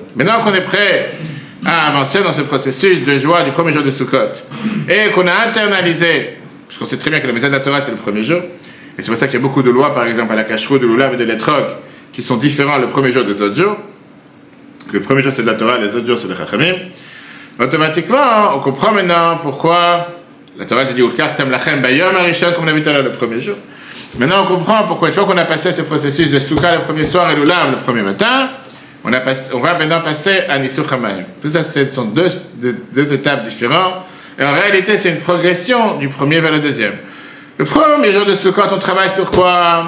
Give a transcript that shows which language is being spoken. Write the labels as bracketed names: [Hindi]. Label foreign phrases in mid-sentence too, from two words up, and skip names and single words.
[French] Maintenant qu'on est prêt à avancer dans ce processus de joie du premier jour de Sukkot, et qu'on a internalisé, parce qu'on sait très bien que la maison de la Torah, c'est le premier jour, et c'est pour ça qu'il y a beaucoup de lois, par exemple, à la Kashrut, de lulav et de l'étrog, qui sont différents le premier jour des autres jours. Le premier jour, c'est de la Torah, les autres jours, c'est de Chachamim. Automatiquement, on comprend maintenant pourquoi la Torah te dit [Hebrew] ולקחתם לכם ביום הראשון, [French] comme on a vu tout à l'heure le premier jour. Maintenant, on comprend pourquoi, une fois qu'on a passé ce processus de soukha le premier soir et lulav le premier matin, On va maintenant passer à [Hebrew] ניסוך המים. [French] Tout ça, ce sont deux étapes différentes. Et en réalité, c'est une progression du premier vers le deuxième. Le premier jour de Sukkot, on travaille sur quoi?